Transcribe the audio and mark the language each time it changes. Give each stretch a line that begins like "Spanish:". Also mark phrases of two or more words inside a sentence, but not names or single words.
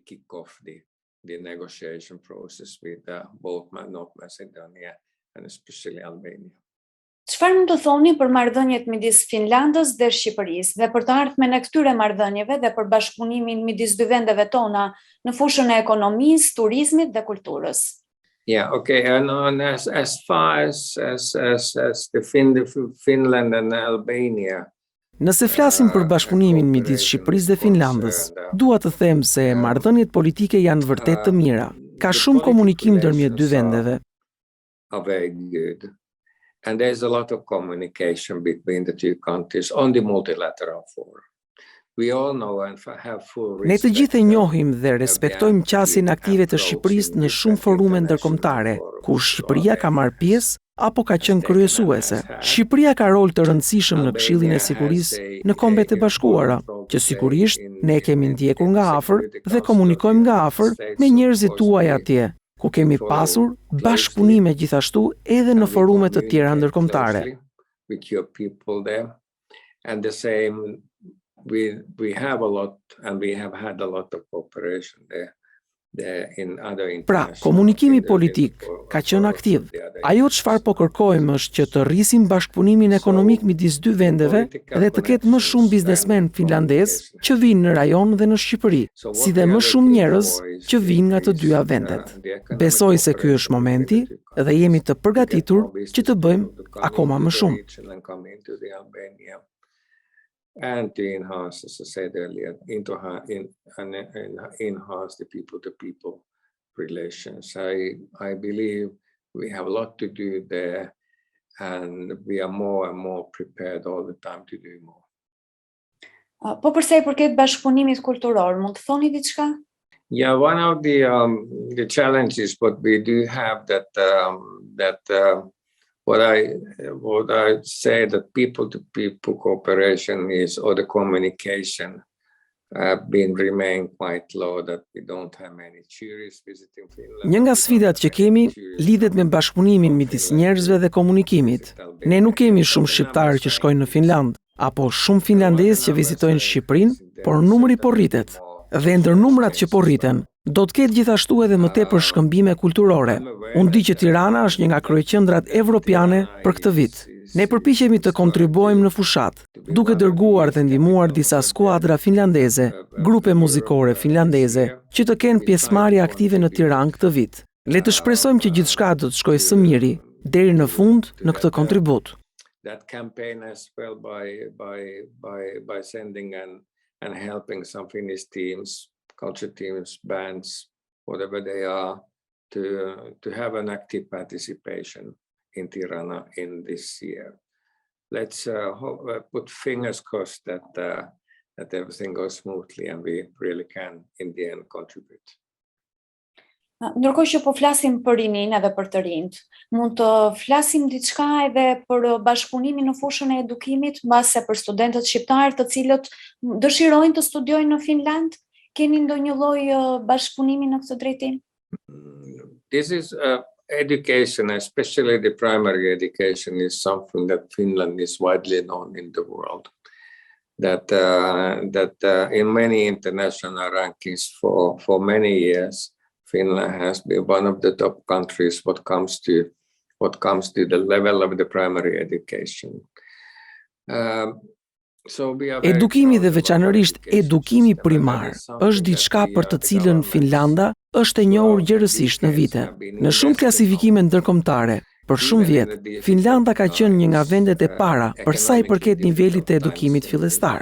Albanian: Çfarë mund të thoni për marrëdhëniet midis Finlandës dhe Shqipërisë dhe për të ardhmen e këtyre marrëdhënieve dhe për bashkëpunimin midis dy vendeve tona në fushën e ekonomisë, turizmit dhe kulturës?
English: Yeah, okay, and as far as the Finland and Albania.
Albanian: Nëse flasim për bashkëpunimin midis Shqipërisë dhe Finlandës, dua të them se marrëdhëniet politike janë vërtet të mira. Ka shumë komunikim ndërmjet dy vendeve.
English: Very good. And there's a lot of communication between the two countries on the multilateral forum. We all know and have full
Albanian: Ne të gjithë e
English: respect
Albanian: njohim dhe
English: of the
Albanian: respektojmë qasin aktive të Shqipërisë në shumë forume ndërkombëtare, ku Shqipëria ka marrë pjesë apo ka qenë kryesuese. Shqipëria ka rol të rëndësishëm në Këshillin e Sigurisë në Kombet e Bashkuara, që sigurisht ne kemi ndjekur nga afër dhe komunikojmë nga afër me njerëzit tuaj atje, ku kemi pasur bashkëpunime gjithashtu edhe në forume të tjera ndërkombëtare.
English: With your people there, and the same we have a lot and we have had a lot of cooperation there in other
Albanian: Pra, komunikimi politik ka qenë aktiv. Ajo çfarë po kërkojmë është që të rrisim bashkëpunimin ekonomik midis dy vendeve dhe të ketë më shumë biznesmen finlandez që vinë në rajon dhe në Shqipëri, si dhe më shumë njerëz që vinë nga të dyja vendet. Besoj se ky është momenti dhe jemi të përgatitur që të bëjmë akoma më shumë.
English: And to enhance, as I said earlier, enhance the people-to-people relations. I believe we have a lot to do there, and we are more and more prepared all the time to do more.
Albanian: Po përsa i përket bashkëpunimit kulturor, mund të thoni diçka?
English: Yeah, one of the challenges, but we do have what I say that people-to-people cooperation is, or the communication remain quite low, that we don't have many tourists visiting Finland.
Albanian: Një nga sfidat që kemi lidhet me bashkëpunimin midis njerëzve dhe komunikimit. Ne nuk kemi shumë shqiptarë që shkojnë në Finland, apo shumë finlandezë që vizitojnë Shqiprinë, por numri po rritet. Dhe ndër numrat që po rriten, do të ketë gjithashtu edhe më tepër shkëmbime kulturore. Unë di që Tirana është një nga kryeqendrat evropiane për këtë vit. Ne përpiqemi të kontribuojmë në fushat, duke dërguar dhe ndihmuar disa skuadra finlandeze, grupe muzikore finlandeze, që të kenë pjesëmarrje aktive në Tiranë këtë vit. Le të shpresojmë që gjithçka do të shkojë së miri deri në fund në këtë kontribut.
English: That campaign as well by sending and helping some Finnish teams, culture teams, bands, whatever they are, to have an active participation in Tirana in this year. Let's put fingers crossed that everything goes smoothly and we really can in the end contribute.
Albanian: Ndërkohë që po flasim për rinin edhe për të rinjt, mund të flasim diçka edhe për bashkëpunimin në fushën e edukimit, mbase për studentët shqiptarë të cilët dëshirojnë të studiojnë në Finland? Keni ndonjë lloj bashkëpunimi në këtë drejtim?
English: This is education, especially the primary education, is something that Finland is widely known in the world. That in many international rankings for many years, Finland has been one of the top countries what comes to the level of the primary education.
Albanian: Edukimi dhe veçanërisht edukimi primar është diçka për të cilën Finlanda është e njohur gjerësisht në vite. Në shumë klasifikime ndërkombëtare, për shumë vjet, Finlanda ka qenë një nga vendet e para për sa i përket nivelit të edukimit fillestar.